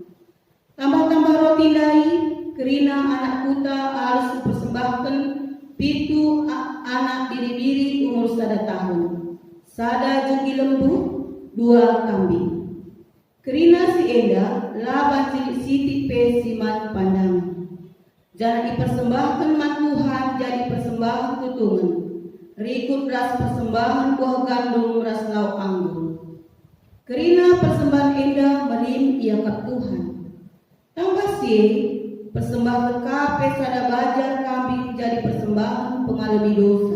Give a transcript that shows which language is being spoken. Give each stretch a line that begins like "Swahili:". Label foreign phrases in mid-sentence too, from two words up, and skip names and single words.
Batak Karo: Tambah-tambah roti dai kerina anak kuta harus dipersembahkan pitu anak diri-diri umur sada tahun. Sada jengki lembu 2 kambing. Kerina si enda laba cilik sitik pe siman pandang. Jangan dipersembahkan man Tuhan jadi persembahan tutungan. Rikut ras persembahan buah gandum ras lauk anggur. Kerina persembahan enda merim ia kap Tuhan. Tambah si persembahan kape sada bajar kambing jadi persembahan pengalami dosa.